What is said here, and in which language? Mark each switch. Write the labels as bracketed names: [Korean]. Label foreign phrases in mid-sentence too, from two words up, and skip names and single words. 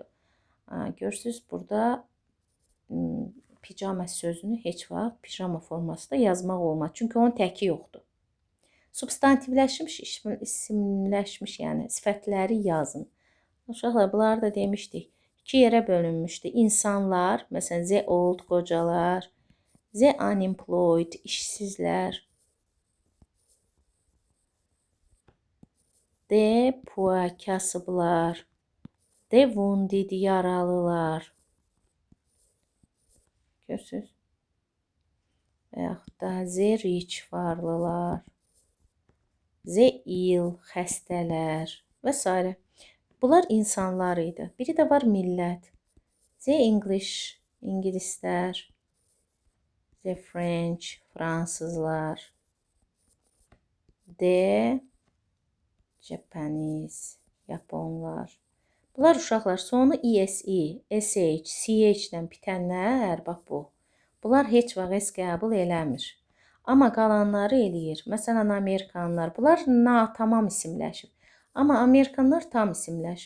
[Azerbaijani] Görürsüz burada pijama sözünü heç vaxt pijama formasında yazmaq olmaz. Çünki onun təki yoxdur. Substantivləşmiş, isimləşmiş, yəni sifətləri yazın. Uşaqlar, bunları da demişdik. 2 yerə bölünmüşdü. İnsanlar, məsələn, [English] the old, qocalar, the unemployed, işsizlər, the poor, kasıblar, the wounded, [Azerbaijani] yaralılar. Görürsünüz? Və yaxud da [English] the rich, [Azerbaijani] varlılar, [English] the ill, [Azerbaijani] xəstələr və s. Bunlar insanlar idi. Biri də var millət. [English] The English, ingilislər, the French, fransızlar, the Japanese, [Azerbaijani] yaponlar. Bunlar uşaqlar sonu ESE, SH, CH-dən bitənlər, bax bu. Bunlar heç vaxt qəbul eləmir. Amma qalanları eləyir. Məsələn, Amerikanlar. Bunlar tamam isimləşib. Amma Amerikanlar tam isimləşib.